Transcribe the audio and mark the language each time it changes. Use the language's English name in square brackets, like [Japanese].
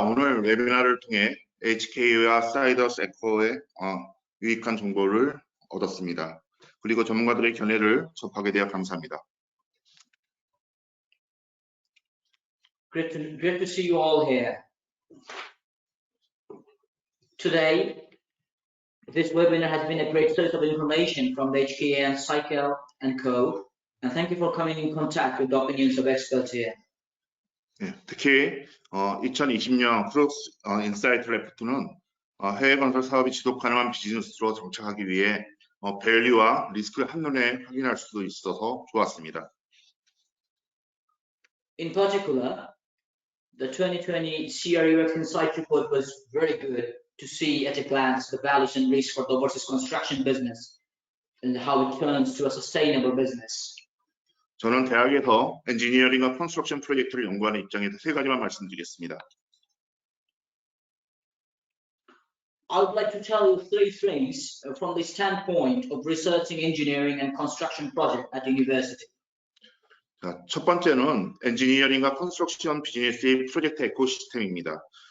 [Korean] 오늘 웨비나를 통해 HK와 사이더스 에코의 유익한 정보를 얻었습니다. 그리고 전문가들의 견해를 접하게 되어 감사합니다. [English] Great to see you all here. Today, this webinar has been a great source of information from the HKA and Co. And thank you for coming in contact with the opinions of experts here. [Korean] 네, 특히 2020년 크룩스 인사이트 레포트는 해외 건설 사업이 지속 가능한 비즈니스로 정착하기 위해 밸류와 리스크를 한눈에 확인할 수 있어서 좋았습니다. [English] In particular, the 2020 CRUX Insight report was very good to see at a glance the values and risks for the overseas construction business and how it turns to a sustainable business. [Korean] 저는 대학에서 엔지니어링과 컨스트럭션 프로젝트를 연구하는 입장에서 세 가지만 말씀드리겠습니다. [English] I would like to tell you three things from the standpoint of researching engineering and construction project at university. [Korean] 자, 첫 번째는 엔지니어링과 컨스트럭션 비즈니스의 프로젝트 에코시스템입니다.